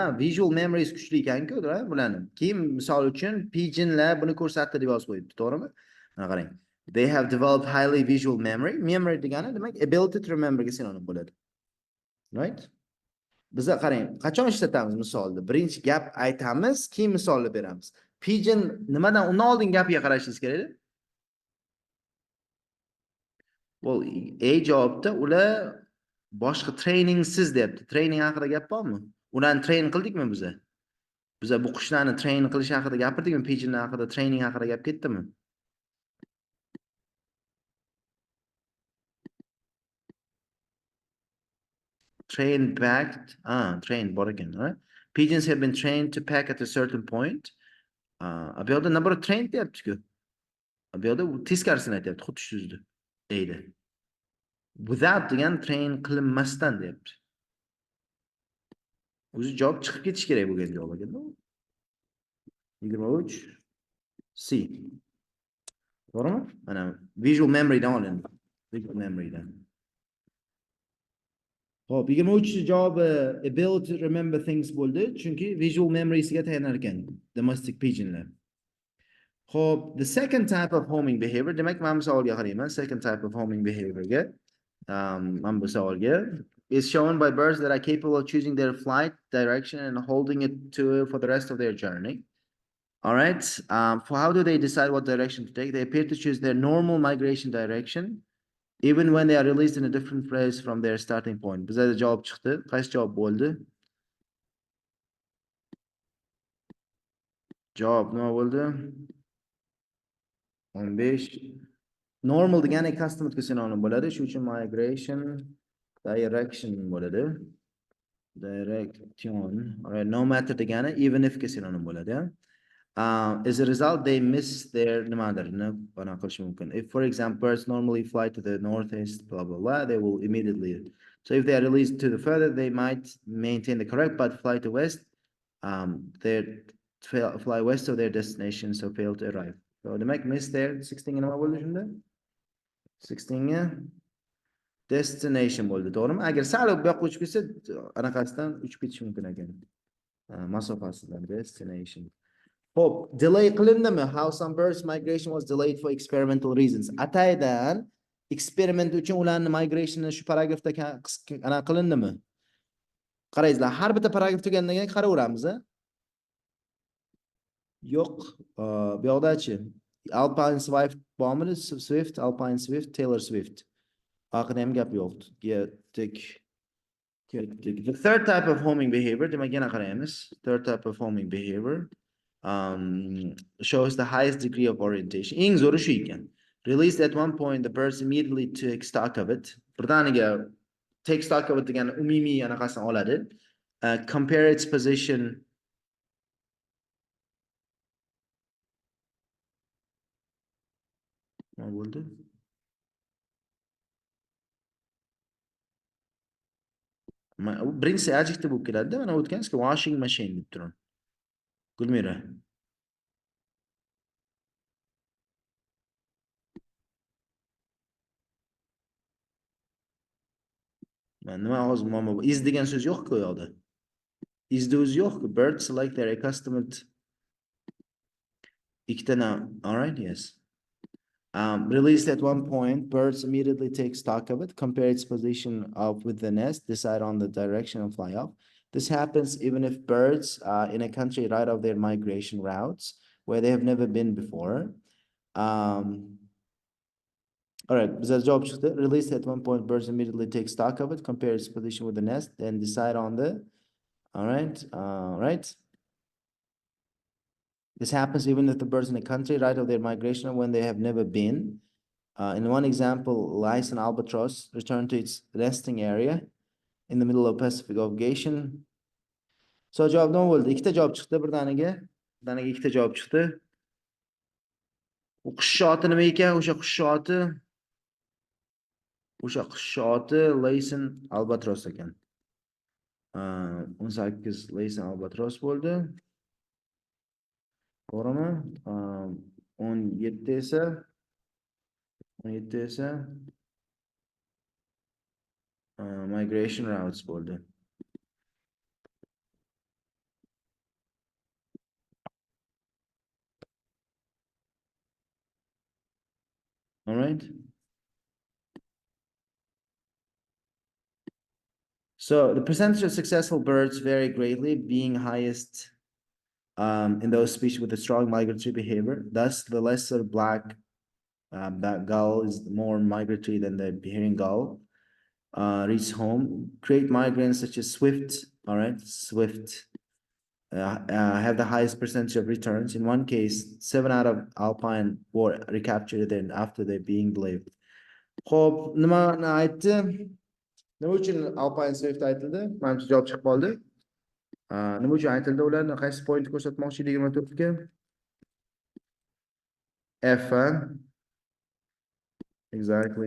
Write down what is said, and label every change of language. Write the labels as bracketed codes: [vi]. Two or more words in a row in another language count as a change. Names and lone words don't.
[en] Visual memories [uz] kuchli ekan-ku, bularni. Keyin misol uchun pigeonlar buni ko'rsatdi deb yozib qo'yibdi, to'g'rimi? Mana qarang. [en] They have developed highly visual memory. [uz] Memory degani demak [en] ability to remember [uz] ga sinonim bo'ladi. Right? Bizga qarang, qachon ishlatamiz misolni? Birinchi gap aytamiz, keyin misolni beramiz. Pigeon nimadan undan oldin gapiga qarashingiz kerak-da. Well, A javobda ular boshqa trainingsiz deyapti. Training haqida gap bormi? Ularni train qildikmi biza? Biza bu qushlarni train qilish haqida gapirdikmi? Pigeonlar haqida training haqida gap ketdimi? [en] Train packed. [uz] Train bor ekan, right? [en] Pigeons have been trained to pack at a certain point. [uz] Bu yerda nima train deyapti-ku. Bu yerda teskarisini aytyapti, xuddi shu so'zni. Deydi. Without degan train qilinmasdan deyapti. O'zi javob chiqib ketish kerak bo'lgan javob ekanda. 23 C. To'g'rimi? Mana [en] visual memorydan [uz] olindi. [en] Visual memorydan. [uz] Xo'p, 23 javobi [en] ability to remember things [uz] bo'ldi, chunki [en] visual memorysiga [uz] tayanar ekan [en] domestic pigeonlar. [uz] Xo'p, [en] the second type of homing behavior, [uz] demak, mana bu savolga qarayman. [en] Second type of homing behaviorga, [uz] mana bu savolga [en] is shown by birds that are capable of choosing their flight direction and holding it to for the rest of their journey. All right. For how do they decide what direction to take? They appear to choose their normal migration direction, even when they are released in a different place from their starting point. [uz] Bizda javob chiqdi. Qaysi javob bo'ldi? Javob nima bo'ldi? 15. Normal degani custom ga sinonim bo'ladi. Shuning uchun [en] migration direction [uz] bo'ladi. [en] Direction. All right. No matter degani even if [uz] ga sinonim bo'ladi, ya. [en] As a result, they miss their If, for example, birds normally fly to the northeast, blah, blah, blah, they will immediately. So if they are released to the further, they might maintain the correct, but fly to west, they fly west of their destination, so fail to arrive. So they might miss their 16 [uz] nima bo'ldi shunda? 16 ga destination bo'ldi, to'g'rimi? Agar sal bu yoqqa uchib ketsa, anaqasidan uchib ketish mumkin ekan. Masofasidan destination. Hope delay qilindimi? [en] How some birds migration was delayed for experimental reasons. [uz] Ataydan experiment uchun ularning migrationni shu paragrafda ana qilindimi? Qarangizlar, har bitta paragraf tugandan keyin qaraveramiz, a? Yo'q, bu yoqdachi Alpine Swift bormi? Swift, Alpine Swift, Taylor Swift. Oxirida ham gap yo'q. Ketdik. [en] The third type of homing behavior, [uz] demak yana qaraymiz. [en] Third type of homing behavior shows the highest degree of orientation. [uz] Eng zo'ri shu ekan. [en] Released at one point, the birds immediately take stock of it. [uz] Birdaniga [en] take stock of it [uz] degan umumiy anaqasini oladi. [en] Compare its position. [uz] Nima bo'ldi? Birinchisi adjective bo'lib keladi-da. Mana o'tganizki [en] washing machine [uz] deb turing. Gulmira. Nima hozir muammo bor? Is degan so'z yo'q-ku u yoqda. Is'da o'zi yo'q-ku. [en] Birds like their accustomed. Ikkita now. All right, yes. Released at one point, birds immediately take stock of it, compare its position of with the nest, decide on the direction and fly off. This happens even if birds are in a country right off their migration routes where they have never been before. All right, [uz] bizda javob chiqdi. [en] Released at one point, birds immediately take stock of it, compare its position with the nest, then decide on the. All right, right. This happens even if the birds in a country right of their migration when they have never been. In one example, lice and albatross return to its nesting area in the middle of Pacific Ocean. [uz] So javob nima bo'ldi? Ikkita javob chiqdi birdaniga. Birdaniga ikkita javob chiqdi. U qush oti nima ekan? O'sha qush oti Laysan albatros ekan. 18 Laysan albatros bo'ldi. To'g'rimi? 17 esa [en] migration routes [uz] bo'ldi. [en] All right. So the percentage of successful birds vary greatly, being highest in those species with a strong migratory behavior. Thus, the lesser black gull is more migratory than the herring gull. Reach home. Great migrants such as swift, all right, swift, have the highest percentage of returns. In one case, 7 out of alpine were recaptured then after they being believed. [uz] Xo'p, nimani aytdi? Nima uchun alpine swift aytildi? Menimcha javob chiqib qoldi. Nima uchun aytildi ularni? Qaysi point ko'rsatmoqchi 24 ga? F. Exactly.